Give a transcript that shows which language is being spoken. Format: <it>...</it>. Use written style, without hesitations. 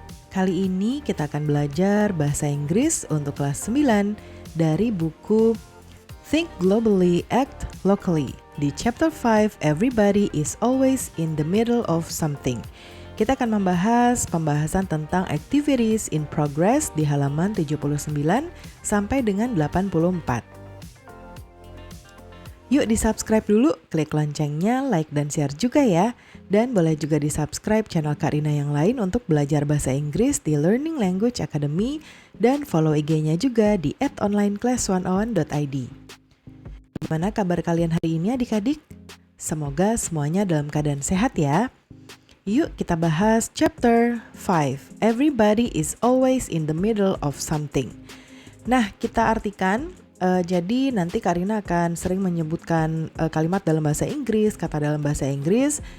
<id>Kali ini kita akan belajar bahasa Inggris untuk kelas 9 dari buku Think Globally, Act Locally.</id> <en>Di chapter 5, Everybody is always in the middle of something.</en> <id>Kita akan membahas pembahasan tentang</id> <en>activities in progress</en> <id>di halaman 79 sampai dengan 84. Yuk di-subscribe dulu, klik loncengnya, like dan share juga ya. Dan boleh juga di-subscribe channel Kak Rina yang lain untuk belajar bahasa Inggris di Learning Language Academy dan follow IG-nya juga di @onlineclass101.id. Gimana kabar kalian hari ini adik-adik? Semoga semuanya dalam keadaan sehat ya. Yuk kita bahas chapter 5.</id> <en>Everybody is always in the middle of something.</en> <id>Nah, kita artikan. Jadi nanti Kak Rina akan sering menyebutkan kalimat dalam bahasa Inggris, kata dalam bahasa Inggris.</id>